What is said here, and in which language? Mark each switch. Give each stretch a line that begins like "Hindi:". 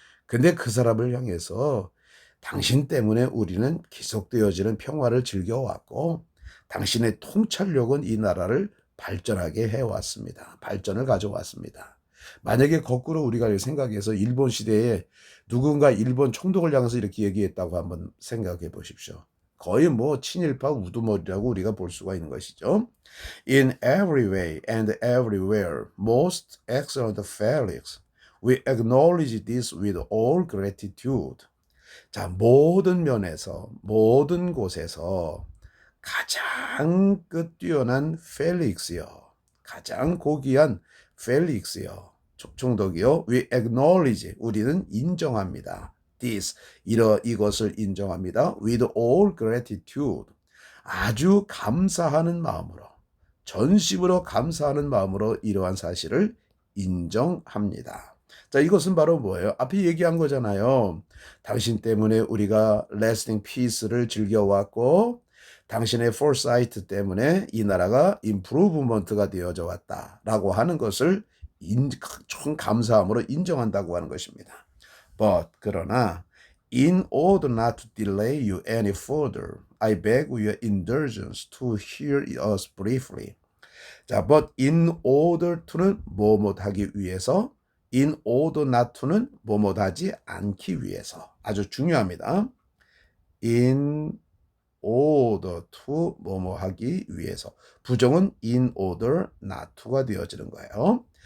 Korean: 근데 그 사람을 향해서 당신 때문에 우리는 계속되어지는 평화를 즐겨왔고 당신의 통찰력은 이 나라를 발전하게 해왔습니다. 발전을 가져왔습니다. 만약에 거꾸로 우리가 생각해서 일본 시대에 누군가 일본 총독을 향해서 이렇게 얘기했다고 한번 생각해 보십시오. 거의 뭐 친일파 우두머리라고 우리가 볼 수가 있는 것이죠.
English: In every way and everywhere, most excellent Felix, we acknowledge this with all gratitude.
Korean: 자, 모든 면에서, 모든 곳에서 가장 뛰어난 펠릭스요. 가장 고귀한 펠릭스요. 총독이요.
English: We acknowledge.
Korean: 우리는 인정합니다.
English: This.
Korean: 이것을 인정합니다.
English: With all gratitude.
Korean: 아주 감사하는 마음으로. 전심으로 감사하는 마음으로 이러한 사실을 인정합니다. 자, 이것은 바로 뭐예요? 앞에 얘기한 거잖아요. 당신 때문에 우리가
English: lasting peace를
Korean: 즐겨왔고 당신의 foresight 때문에 이 나라가 improvement가 되어져 왔다라고 하는 것을 총 감사함으로 인정한다고 하는 것입니다.
English: But
Korean: 그러나
English: in order not to delay you any further, I beg your indulgence to hear us briefly.
Korean: 자,
English: but in order to는
Korean: 뭐뭐 하기 위해서,
English: in order not to는
Korean: 뭐뭐 하지 않기 위해서. 아주 중요합니다.
English: in order to
Korean: 뭐뭐 하기 위해서. 부정은
English: in order not to가
Korean: 되어지는 거예요.